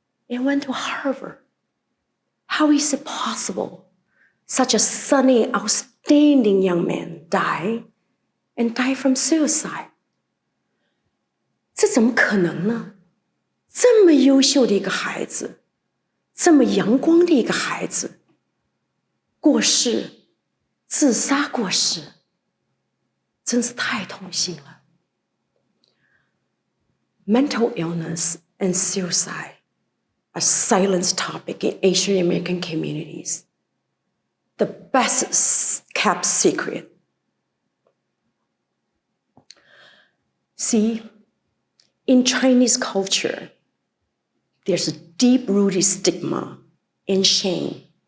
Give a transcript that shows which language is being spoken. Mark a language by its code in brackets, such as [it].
[en] And went to Harvard. How is it possible such a sunny, outstanding young man died from suicide? [zh] 这怎么可能呢？这么优秀的一个孩子，这么阳光的一个孩子，过世，自杀过世，真是太痛心了。 [en] Mental illness and suicide are silent topic in Asian American communities. The best kept secret. See, in Chinese culture, there's a deep-rooted stigma and shame.